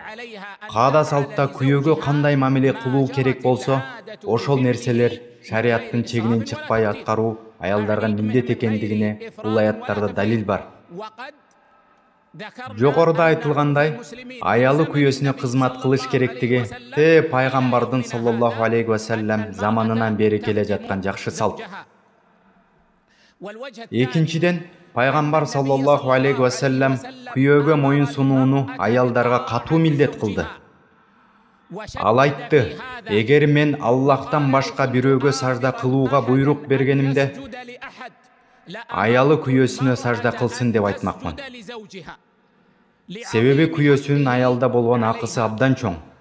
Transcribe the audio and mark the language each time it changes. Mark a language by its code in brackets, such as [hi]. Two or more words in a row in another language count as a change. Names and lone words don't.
[ky] Каада салтта күйөөгө кандай мамиле кылуу керек болсо, ошол нерселер шариаттын чегинен чыкпай аткаруу аялдарга милдет экендигине бул аяттарда далил бар. Жогоруда айтылгандай, аялы күйөөсүнө кызмат кылыш керектиги пайгамбардын [ar] صلى الله عليه وسلم [ky] заманынан бери келе жаткан жакшы салт. Экинчиден, пайгамбар [ar] صلى الله عليه وسلم [ky] күйөөгө моюн сунууну аялдарга катуу милдет кылды. Ал айтты: эгер мен Аллахтан башка бирөөгө сажда кылууга буйрук бергенимде, аялы күйөөсүнө сажда кылсын деп айтмакмын. Себеби күйөөсүнүн аялда болгон акысы абдан чоң.